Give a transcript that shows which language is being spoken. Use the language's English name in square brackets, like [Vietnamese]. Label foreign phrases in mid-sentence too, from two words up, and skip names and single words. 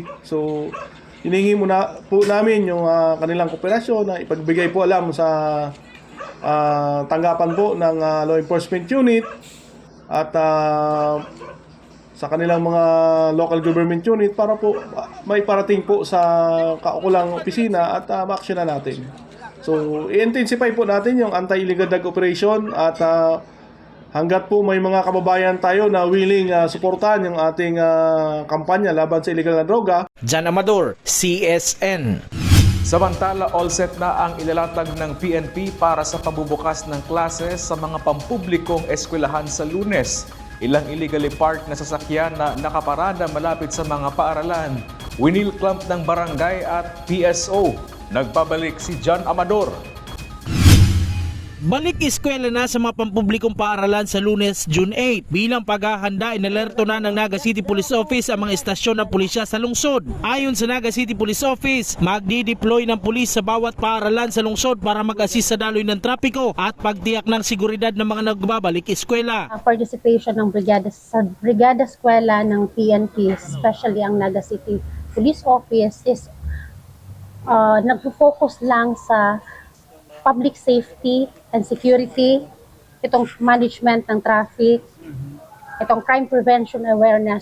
[Filipino] So, hiningi muna po namin yung kanilang kooperasyon na ipagbigay po alam sa tanggapan po ng [English] law enforcement unit [Filipino] at sa kanilang mga [English] local government unit [Filipino] para po may parating po sa kaukulang opisina at ma-actionan natin. So, i-intensify po natin yung [English] anti-illegal drug operation [Filipino] at hanggat po may mga kababayan tayo na willing suportahan yung ating kampanya laban sa illegal na droga. John Amador, CSN. Samantala, [English] all set [Filipino] na ang ilalatag ng PNP para sa pagbubukas ng klases sa mga pampublikong eskwelahan sa Lunes. Ilang [English] illegally parked [Filipino] na sasakyan na nakaparada malapit sa mga paaralan. Winilclamp ng barangay at PSO. Nagpabalik si John Amador. Balik eskwela na sa mga pampublikong paaralan sa Lunes, June 8. Bilang paghahanda, inalerto na ng Naga City Police Office ang mga estasyon ng pulisya sa lungsod. Ayon sa Naga City Police Office, magdi-deploy ng pulis sa bawat paaralan sa lungsod para mag-assist sa daloy ng trapiko at pagtiyak ng seguridad ng mga nagbabalik eskwela. Participation ng brigada eskwela ng PNP, especially ang Naga City Police Office, is nagpo-focus lang sa [English] public safety and security, [Filipino] itong management ng traffic, itong [English] crime prevention awareness.